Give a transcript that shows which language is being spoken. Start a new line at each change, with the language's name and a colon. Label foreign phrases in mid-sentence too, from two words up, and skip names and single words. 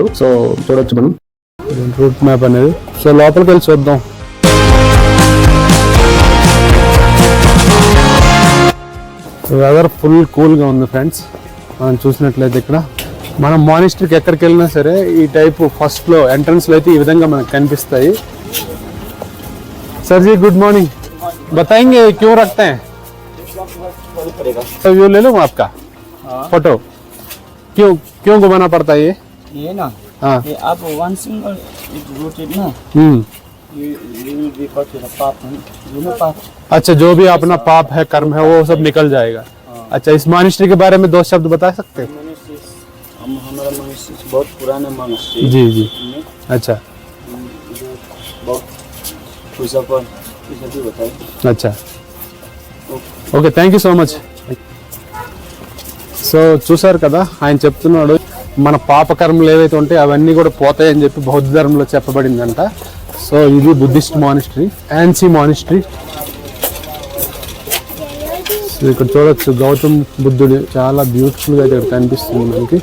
Telugu: సో చూడొచ్చు మనం
English: route map
Telugu: అనేది. సో లోపలికి వెళ్ళి చూద్దాం.
English: weather full cool
Telugu: గా ఉంది ఫ్రెండ్స్. మనం చూసినట్లయితే ఇక్కడ మనం మానిస్ట్రీకి ఎక్కడికి వెళ్ళినా సరే ఈ
English: type first
Telugu: లో ఎంట్రన్స్ లో అయితే ఈ విధంగా మనకు కనిపిస్తాయి.
Hindi: सर जी
English: good morning,
Hindi: बताएंगे क्यों रखते हैं? तो व्यू ले लो आपका फोटो. क्यों क्यों घुमाना पड़ता है ये ना? हाँ, ये आप
English: one single rotate
Hindi: ना,
English: you will be cut to the path, you know path.
Hindi: अच्छा, जो भी अपना पाप है, कर्म है, वो सब निकल जाएगा. अच्छा, इस मॉनिस्ट्री के बारे में 2 शब्द बता सकते हैं? हमारा मॉनिस्ट्री बहुत पुराना मॉनिस्ट्री. जी जी. अच्छा बहुत पूजा पर भी बताए.
English: अच्छा okay, thank you so much.
Telugu: సో చూసారు కదా, ఆయన చెప్తున్నాడు మన పాపకర్మలు ఏవైతే ఉంటాయో అవన్నీ కూడా పోతాయని చెప్పి బౌద్ధ ధర్మంలో చెప్పబడిందంట. సో ఇది
English: Buddhist monastery,
Telugu: యాన్సీ మానిస్ట్రీ. సో ఇక్కడ చూడొచ్చు గౌతమ్ బుద్ధుడు చాలా బ్యూటిఫుల్ గా ఇక్కడ కనిపిస్తుంది మనకి.